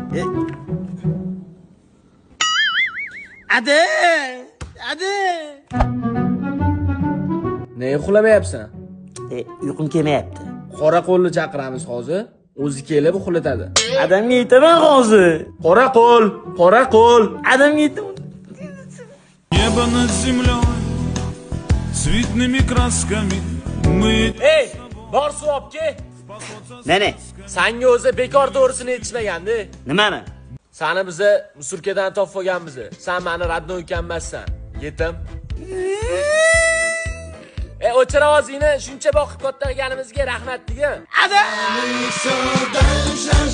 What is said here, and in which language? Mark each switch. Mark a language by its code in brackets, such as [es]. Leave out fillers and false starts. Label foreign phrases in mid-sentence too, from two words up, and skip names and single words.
[uz] Adi! Ne uxlamayapsan? Uyqum kelmayapti. Qora qo'lni chaqiramiz hozir. O'zi kelib uxlatadi. Adamga aytaman hozir. Qora qo'l. Adamga aytaman. [ru] Небо над землей цветными красками мы... [uz] Ey, bor suv olib kel. Nene? Senga o'zi bekor to'g'risini aytishmagandi. Nimani? Seni biza musurkadan topib olganmiz. Sen meni raddan o'tganmassan. Yetim. O'chir ovozingni, shuncha boqib katta qilganimizga rahmat degan.